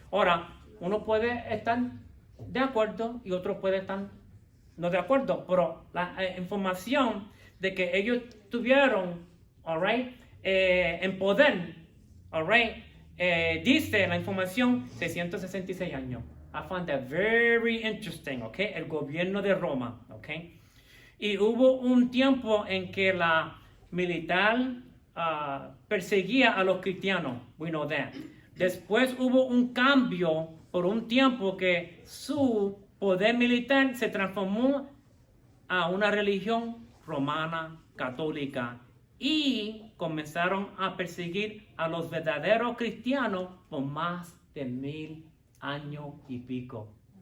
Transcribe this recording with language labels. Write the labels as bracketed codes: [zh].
[es] Ahora, uno puede estar de acuerdo y otro puede estar no de acuerdo. Pero la información de que ellos tuvieron, all right, en poder, all right, dice la información 666 años. [en] I found that very interesting, okay? [es] El gobierno de Roma, okay? Y hubo un tiempo en que la militar perseguía a los cristianos, [en] we know that. [es] Después hubo un cambio por un tiempo que su poder militar se transformó a una religión romana católica y comenzaron a perseguir a los verdaderos cristianos por más de 1000 años y pico.